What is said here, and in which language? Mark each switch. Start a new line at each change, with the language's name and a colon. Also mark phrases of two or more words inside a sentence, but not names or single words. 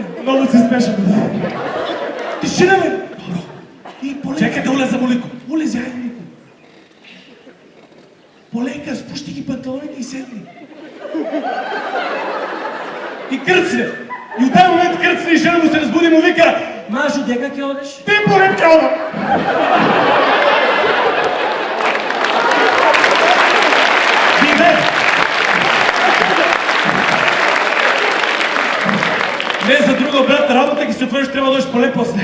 Macedonian: Много си смешен, бе. Тишина, бе! Чекай да улеза, Молико! Улези, айде, Молико! Полека, спущи ги панталоните и седни.
Bulgarian: И кърцне! И от този момент кърцне и жена му се разбуди и му вика: Машо,
Macedonian: дека ке одеш? Ти порем ке ода! Биде!
Bulgarian: Не за друго, брат, работа ги се отвърши, трябва да дойдеш поле после.